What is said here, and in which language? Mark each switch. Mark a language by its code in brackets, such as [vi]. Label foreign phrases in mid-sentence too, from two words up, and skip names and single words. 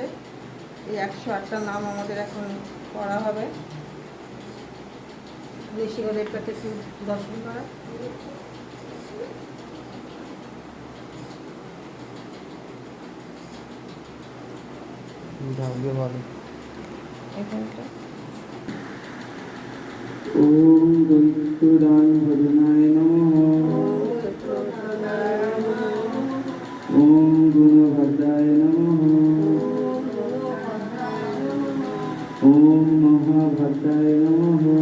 [bn] এই 108টা নাম আমাদের এখন করা হবে। নৃসিংহদেবটাকে একটু দর্শন করা। ভালো এখানটা [sa] ওম দৈত্যদান ভজনায় নমঃ। ওম গুণভদ্রায় নমঃ। ওম মহাভদ্রায় নমঃ।